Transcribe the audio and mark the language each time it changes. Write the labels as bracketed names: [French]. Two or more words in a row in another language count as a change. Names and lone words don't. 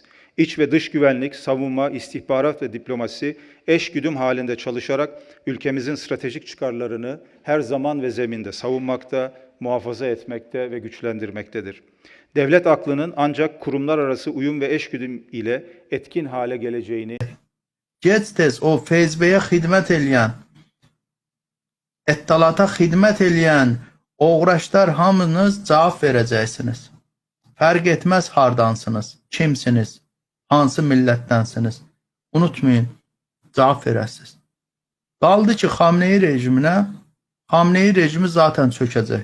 [Turkish] İç ve dış güvenlik, savunma, istihbarat ve diplomasi eşgüdüm halinde çalışarak ülkemizin stratejik çıkarlarını her zaman ve zeminde savunmakta, muhafaza etmekte ve güçlendirmektedir. Devlet aklının ancak kurumlar arası uyum ve eşgüdüm ile etkin hale geleceğini [Azerbaijani] Gec-tez o FSB-yə xidmət eləyən, ettalata xidmət eləyən uğraşlar hamınız cavab verəcəksiniz. Fərq etməz hardansınız, kimsiniz, hansı millətdənsiniz. Unutmayın, cavab verəsiniz. Qaldı ki, Xamneyi rejimi zaten çökəcək.